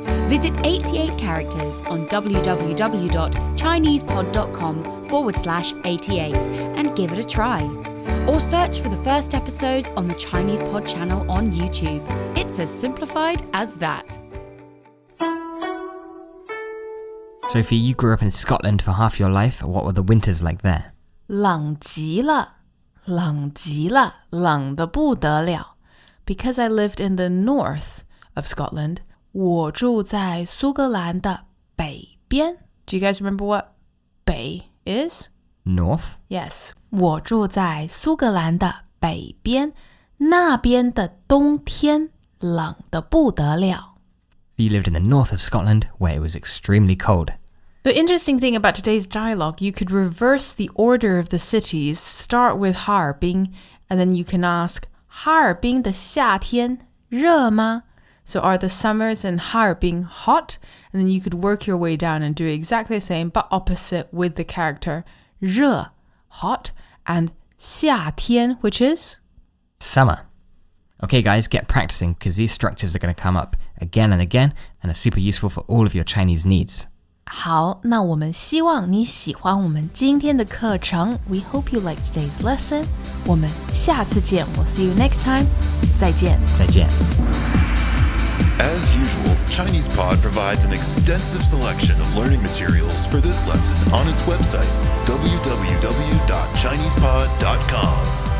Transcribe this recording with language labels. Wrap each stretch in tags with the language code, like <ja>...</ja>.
<en>Visit 88 characters on www.chinesepod.com/88 and give it a try. Or search for the first episodes on the Chinese Pod channel on YouTube. It's as simplified as that. Sophie, you grew up in Scotland for half your life. What were the winters like there?</en> <zh>冷极了，冷极了，冷得不得了。</zh> <en>Because I lived in the north of Scotland,</en> <zh>我住在苏格兰的北边。</zh> <en>Do you guys remember what 北 is? North? Yes.</en> <zh>我住在苏格兰的北边，那边的冬天冷得不得了。</zh> <en>You lived in the north of Scotland, where it was extremely cold. The interesting thing about today's dialogue, you could reverse the order of the cities, start with Harbin, and then you can ask,</en> <zh>哈尔滨的夏天热吗?</zh> <en>So are the summers in Harbin hot? And then you could work your way down and do exactly the same, but opposite with the character 热, hot, and 夏天, which is? Summer. Okay, guys, get practicing because these structures are going to come up again and again and are super useful for all of your Chinese needs.</en> <zh>好，那我们希望你喜欢我们今天的课程。</zh> <en>We hope you like today's lesson.</en> <zh>我们下次见。</zh> <en>We'll see you next time.</en> <zh>再见。再见。</zh> <en>As usual, ChinesePod provides an extensive selection of learning materials for this lesson on its website, www.chinesepod.com.</en>